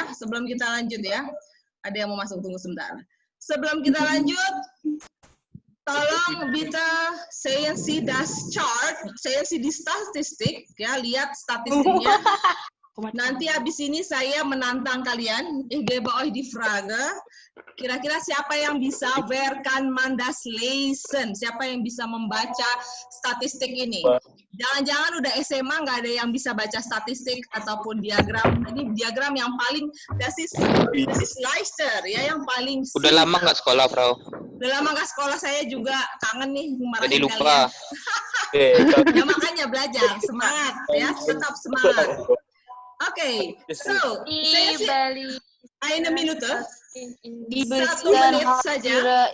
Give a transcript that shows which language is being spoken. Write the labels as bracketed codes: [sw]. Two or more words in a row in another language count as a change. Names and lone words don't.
[id] Sebelum kita lanjut ya. Ada yang mau masuk, tunggu sebentar. Sebelum kita lanjut, tolong Bita saya [en] see das chart, [id] saya see di statistik ya, lihat statistiknya. Nanti habis ini saya menantang kalian, [de] ich gebe euch die Frage, [id] kira-kira siapa yang bisa, [de] wer kann man das lesen? [id] Siapa yang bisa membaca statistik ini? Jangan-jangan udah SMA nggak ada yang bisa baca statistik ataupun diagram. Ini diagram yang paling, [de] das ist leichter, [id] ya, yang paling. Udah lama nggak sekolah, Frau? Udah lama nggak sekolah, saya juga kangen nih marahin Jadi lupa. kalian. Ya makanya belajar, semangat ya, tetap semangat. Oke, so saya sih [de] eine Minute, [id] satu menit saja.